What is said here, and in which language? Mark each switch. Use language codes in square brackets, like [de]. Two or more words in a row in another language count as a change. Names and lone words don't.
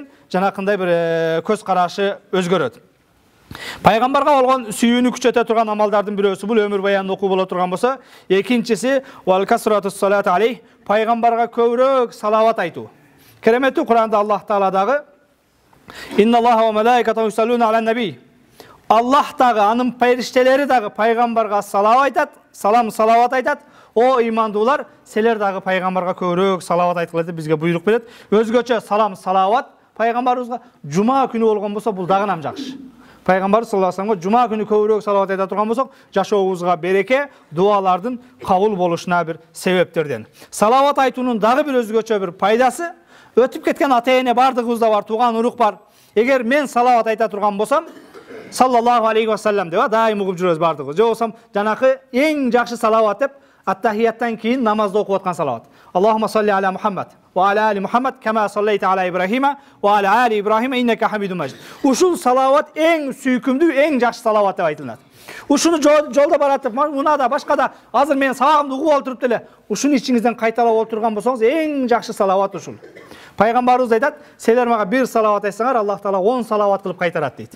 [ky] Жанакындай бир көз карашы өзгөрөт. Пайгамбарга болгон сүйүүнү күчөтө турган амалдардын бирөөсү бул өмүр баянын окуу боло турган болсо, экинчиси [ar] وكثرة الصلاة عليه, [ky] пайгамбарга көбүрөөк салават айтуу. Кереметтүү Куранда Аллах Таала дагы [ar] إن الله وملائكته يصلون على النبي. [ky] Аллах дагы, анын периштелери дагы пайгамбарга салават айтат. О имандуулар, силер дагы пайгамбарга көбүрөөк салават айткыла деп бизге буйрук берет. Өзгөчө салават пайгамбарыбызга жума күнү болгон болсо бул дагы нам жакшы. Пайгамбар [ar] صلى الله عليه وسلم [ky] жума күнү көбүрөөк салават айта турган болсок, жашообузга береке, дуалардын кабыл болушуна бир себептерден. Салават айтуунун дагы бир өзгөчө бир пайдасы, өтүп кеткен ата-эне бардыгыбызда бар, тууган урук бар. Эгер мен салават айта турган болсам, [ar] صلى الله عليه وسلم [ky] деп дайым угуп жүрөбүз бардыгыбыз. Же болсам, жанакы эң жакшы салават деп аттахияттан кийин намазда окуп аткан салават. [ar] اللهم صل على محمد وعلى آل محمد كما صليت على إبراهيم وعلى آل إبراهيم إنك حميد مجيد. [ky] Ушул салават эң сүйкүмдүү, эң жакшы салават деп айтылат. Ушуну жолдо баратып, мунада башкада азыр мен сабагымды угуп олтуруп деле ушуну ичиңизден кайталап олтурган болсоңуз, эң жакшы салават ушул. Пайгамбарыбыз айтат, силер мага бир салават айтсаңар, Аллах Таала 10 салават кылып кайтарат дейт.